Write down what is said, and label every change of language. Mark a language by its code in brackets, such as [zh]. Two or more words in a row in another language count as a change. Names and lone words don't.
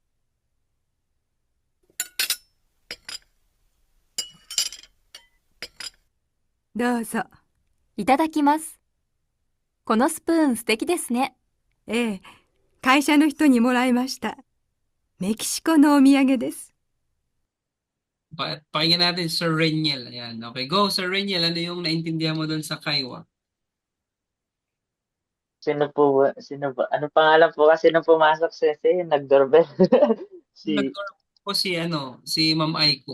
[ja] どうぞ。いただきます。このスプーン素敵ですね。ええ、会社の人にもらいました。メキシコのお土産です。 [tl] pakinggan natin Sir Reniel. Ayan. Okay, go Sir Reniel. Ano yung naintindihan mo doon sa Kaiwa? Sino ba? Ano pangalan po kasi nung pumasok Sese, yung nag-doorbell? Si, Nag-call po si Ma'am Aiko.